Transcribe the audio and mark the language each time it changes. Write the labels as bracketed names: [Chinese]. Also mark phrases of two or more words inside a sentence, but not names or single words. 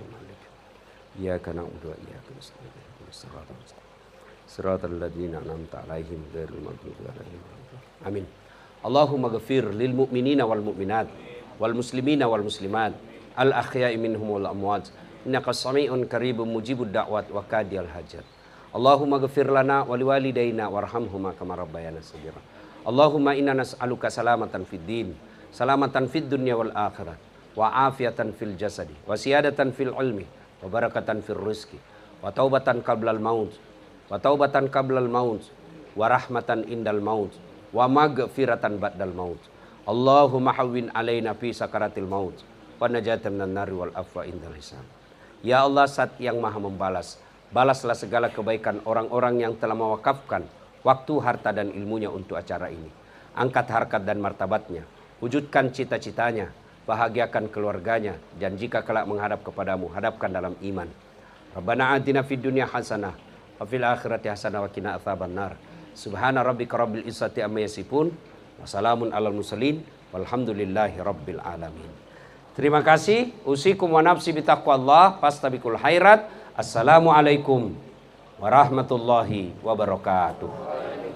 [Arabic] إياك نعبد وإياك نستعين. صراط الذين أنعمت عليهم غير المغضوب عليهم. Amin. اللهم اغفر للمؤمنين والمؤمنات والمسلمين والمسلمات الأحياء منهم والأموات إنك سميع قريب مجيب الدعوات وقاضي الحاجات. اللهم اغفر لنا ولوالدينا وارحمهما كما ربيانا صغيرا. اللهم إنا نسألك سلامة في الدين، سلامة في الدنيا والآخرة، وعافية في الجسد، وزيادة في العلم، وبركة في الرزق، وتوبة قبل الموت، وتوبة قبل الموت، ورحمة عند الموت، ومغفرة بعد الموت. اللهم هون علينا في سكرات الموت ونجاة من النار والعفو عند الحساب. [Indonesian] Ya Allah, Zat yang Maha membalas, balaslah segala kebaikan orang-orang yang telah mewakafkan waktu, harta dan ilmunya untuk acara ini. Angkat harkat dan martabatnya, wujudkan cita-citanya, bahagiakan keluarganya, dan jika kelak menghadap kepadamu, hadapkan dalam iman. [Arabic] ربنا آتنا في الدنيا حسنة وفي الآخرة حسنة وقنا عذاب النار. سبحان ربك رب العزة عما يصفون، وسلام على المرسلين، والحمد لله رب العالمين. [Indonesian] Terima kasih. [Arabic] أوصيكم ونفسي بتقوى الله، فاستبقوا الخيرات. السلام عليكم ورحمة الله وبركاته.